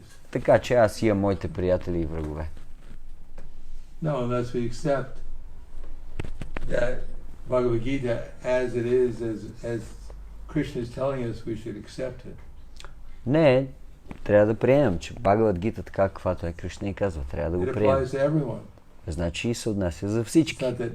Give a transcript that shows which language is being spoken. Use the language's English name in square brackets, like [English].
[Bulgarian] Така че аз имам моите приятели и врагове. [English] No, unless we accept that Bhagavad Gita as it is, as Krishna is telling us, we should accept it. [Bulgarian] Не, трябва да приемем, че Бхагавад Гита така каквато е Кришна и казва, трябва да го приемем. Значи и се отнася за всички.